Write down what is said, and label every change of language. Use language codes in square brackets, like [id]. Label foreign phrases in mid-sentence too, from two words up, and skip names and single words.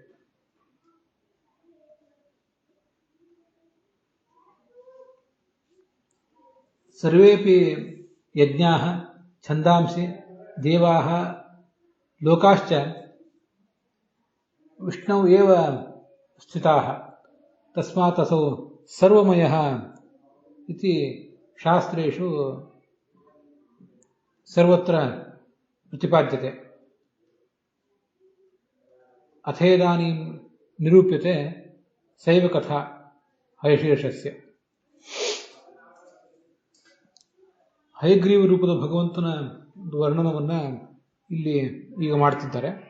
[sa] ಸರ್ವೇಪಿ ಯಜ್ಞಾಃ ಛಂದಾಂಸಿ ದೇವಾಃ ಲೋಕಾಶ್ಚ ವಿಷ್ಣು ಏವ ಸ್ಥಿತಾಃ ತಸ್ಮಾತ್ ಅಸೌ ಸರ್ವಮಯಃ ಇತಿ ಶಾಸ್ತ್ರೇಷು ಸರ್ವತ್ರ ಪ್ರತಿಪಾದ್ಯತೆ. ಅಥೇದಾನೀಂ ನಿರೂಪ್ಯತೆ ಸೈವ ಕಥಾ ಹಯಶೀರ್ಷಸ್ಯ. [kn] ಹಯಗ್ರೀವ ರೂಪದ ಭಗವಂತನ ವರ್ಣನವನ್ನು ಇಲ್ಲಿ ಈಗ ಮಾಡ್ತಿದ್ದಾರೆ.